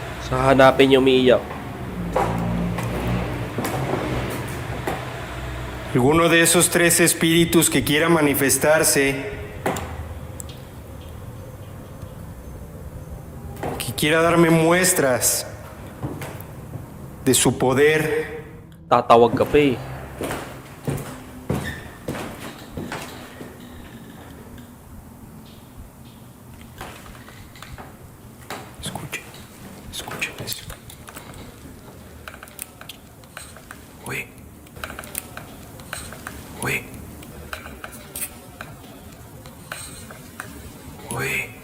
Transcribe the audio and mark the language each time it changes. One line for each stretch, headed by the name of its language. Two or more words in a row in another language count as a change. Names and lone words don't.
Filipino: So, hanapin yung umiiyak.
Spanish: Alguno de esos tres espíritus que quiera manifestarse, que quiera darme muestras de su poder,
Filipino: Tatawag ka pa eh.
Spanish: escuchen, escuchen eso. Oye, oye, oye.